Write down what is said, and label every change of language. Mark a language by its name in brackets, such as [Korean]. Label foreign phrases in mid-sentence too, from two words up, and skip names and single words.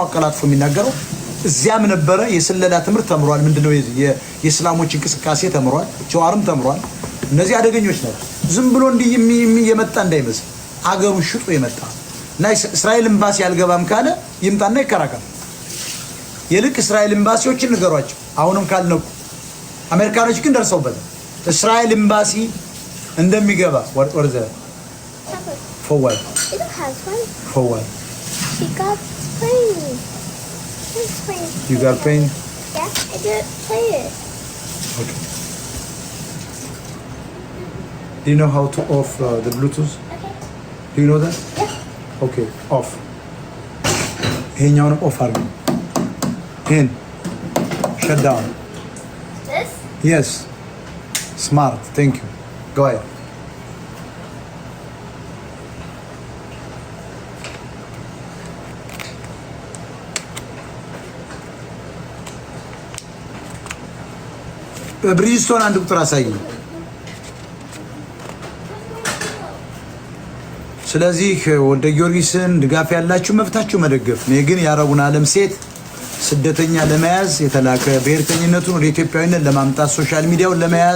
[Amharic] አቀላጥፎ የሚናገረው። እዚያም ነበረ የስለላ ትምህርት ተምሯል። ምንድነው የእስላሞች እንቅስቃሴ ተምሯል። ጀዋርም ተምሯል። እነዚህ አደገኞች ናቸው። ዝም ብሎ እንዲህ የመጣ እንዳይመስል አገሩን ሽጦ የመጣ እና እስራኤል ኤምባሲ አልገባም ካለ ይምጣና ይከራከራል። ይልቅ እስራኤል ኤምባሲዎችን ንገሯቸው። አሁንም ካልነቁ አሜሪካኖች ግን ደርሰውበታል። እስራኤል ኤምባሲ እንደሚገባ ወርዘ forward. [English] Forward. She got pain. You got pain? Yeah, I did play it. Okay. Do you know how to off the Bluetooth? Okay. Do you know that? Yeah. Okay, off. [Amharic] ይሄኛውን ኦፍ አድርግ። ይሄን [English] shut down. This? Yes. Smart. Thank you. Go ahead. [Amharic] ብሪጅስቶን አንድ ቁጥር አሳየኝ። ስለዚህ ወልደ ጊዮርጊስን ድጋፍ ያላችሁ መብታችሁ መደገፍ። እኔ ግን የአረቡን ዓለም ሴት ስደተኛ ለመያዝ የተላከ ብሔርተኝነቱን ወደ ኢትዮጵያዊነት ለማምጣት [English] social media [Amharic] ለመያዝ